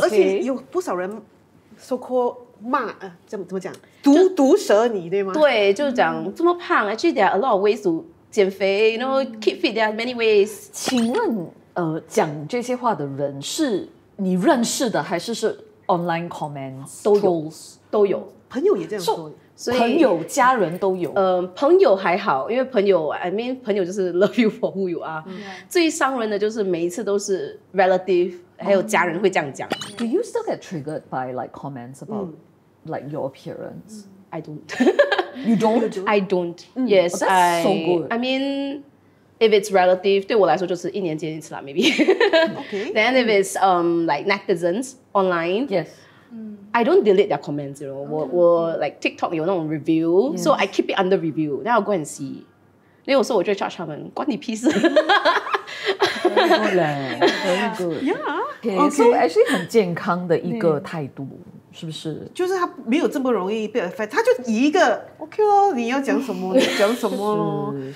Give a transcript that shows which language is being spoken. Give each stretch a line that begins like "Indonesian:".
Chinese: 而且有不少人 so called 骂怎么讲，毒舌你对吗？对，就讲这么胖 ， actually there are a lot of ways to 减肥， you know keep fit， there are many ways。请问讲这些话的人是你认识的，还是 online comments 都有，朋友也这样说。所以朋友、家人都有。朋友还好，因为朋友 I mean 朋友就是 love you for who you are。最伤人的就是每一次都是 relative， 还有家人会这样讲。
English: Do you still get triggered by like comments about like your appearance? I don't. You don't? I don't. Yes, oh, that's so good.
Chinese: I mean, if it's relative，对我来说就是1年见一次啦 ， maybe.
English: Okay. Then if it's like netizens online, Yes. I don't delete their comments. You know, 我 like TikTok 有那种 review, so I keep it under review. Then I'll go and see.
Chinese: 那有时候我就 charge 他们，关你屁事。
English: Very good. Yeah. Okay.
Chinese: So actually 很健康的一个态度，是不是？就是他没有这么容易被 affect， 他就以一个 OK 咯，你要讲什么你讲什么咯。